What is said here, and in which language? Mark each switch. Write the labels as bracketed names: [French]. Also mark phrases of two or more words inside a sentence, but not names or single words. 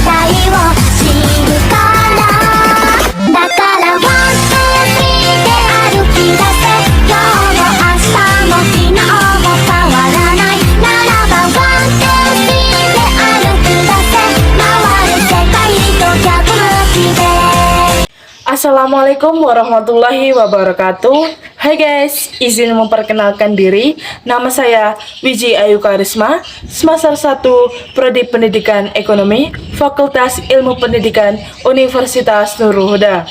[Japanese] 知るからだから [English] one, two, three [Japanese] で歩き出せ今日も明日も昨日も変わらないならば [English] one, two, three [Japanese] で歩き出せ回る世界と逆向きで [Arabic] السلام عليكم ورحمة الله وبركاته. [Indonesian] Hai guys, izin memperkenalkan diri. Nama saya Wiji Ayu Karisma, semester 1 Prodi Pendidikan Ekonomi, Fakultas Ilmu Pendidikan Universitas Nurul Huda.